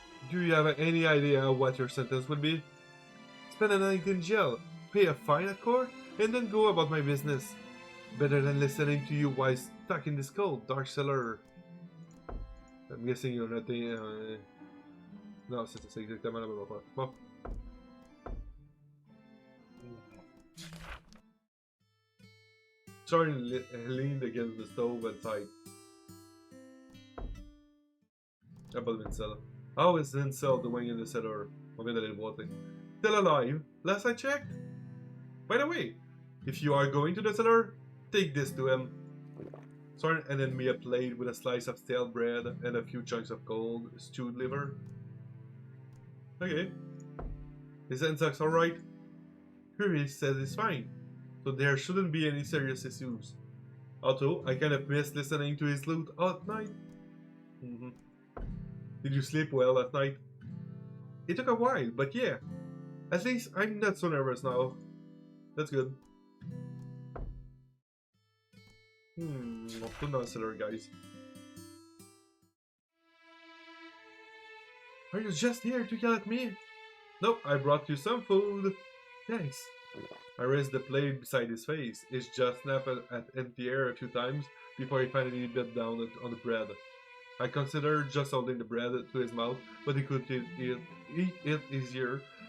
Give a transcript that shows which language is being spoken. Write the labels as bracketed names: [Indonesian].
[English] Do you have any idea what your sentence would be? Spend a night in jail, pay a fine at court, and then go about my business. Better than listening to you while stuck in this cold, dark cellar. I'm guessing you're not [French] Non, c'est exactement la même affaire. Bon. [English] Charlie leaned against the stove and sighed. About Vincel. How is Vincel doing in the cellar? [French] On vient d'aller le voir, [English] Still alive, last I checked. By the way, if you are going to the cellar, take this to him. Soren handed me a plate with a slice of stale bread and a few chunks of cold, stewed liver. Okay. Is Enzox alright? Curie says he's fine, so there shouldn't be any serious issues. Although, I kind of miss listening to his lute all night. Did you sleep well last night? It took a while, but yeah. At least I'm not so nervous now. That's good. [French] On retourne dans le [English] cellar, guys. Are you just here to yell at me? Nope, I brought you some food. Thanks. I raised the plate beside his face. His jaw snapped at empty air a few times before he finally bit down on the bread. I considered just holding the bread to his mouth, but he could eat it easier.